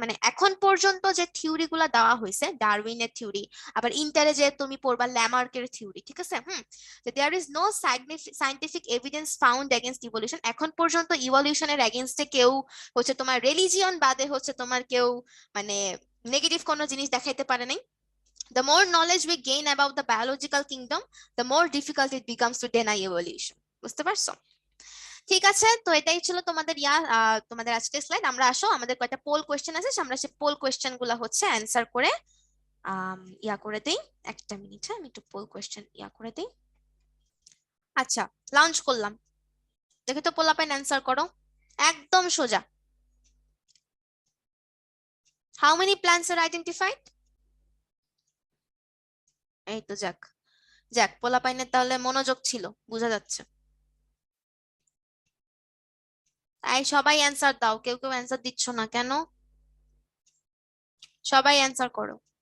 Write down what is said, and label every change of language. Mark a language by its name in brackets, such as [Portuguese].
[Bangla] মানে এখন পর্যন্ত যে থিওরি গুলা দেওয়া হয়েছে, ডারউইনের থিওরি, আবার ইন্টারে যে তুমি পড়বা ল্যামার্কের থিওরি, ঠিক আছে। [English] There is no scientific evidence found against evolution. [Bangla] এখন পর্যন্ত ইভলিউশনের এগেইনস্টে কেউ হচ্ছে তোমার রিলিজিয়ন বাদে হচ্ছে তোমার কেউ মানে নেগেটিভ কোনো জিনিস দেখাইতে পারে নাই। [English] The more knowledge we gain about the biological kingdom, the more difficult it becomes to deny evolution. [Bangla] বুঝতে পারছো? ঠিক আছে, তো এটাই ছিল তোমাদের তোমাদের আজকের স্লাইড। আমরা আসো, আমাদের কয়েকটা পোল কোয়েশ্চেন আছে, আমরা সেই পোল কোয়েশ্চেন গুলা হচ্ছে অ্যান্সার করে ইয়া করে দেই। একটা মিনিট, আমি একটু পোল কোয়েশ্চেন ইয়া করে দেই। আচ্ছা, লঞ্চ করলাম, দেখি তো পোলাপাইন অ্যান্সার করো, একদম সোজা। [English] How many plants are identified? [Bangla] এই তো, যাক যাক, পোলাপাইনের তাহলে মনোযোগ ছিল, বোঝা যাচ্ছে। তাই সবাই অ্যান্সার দাও, কেউ কেউ অ্যান্সার দিচ্ছ না কেন? সবাই অ্যান্সার করো।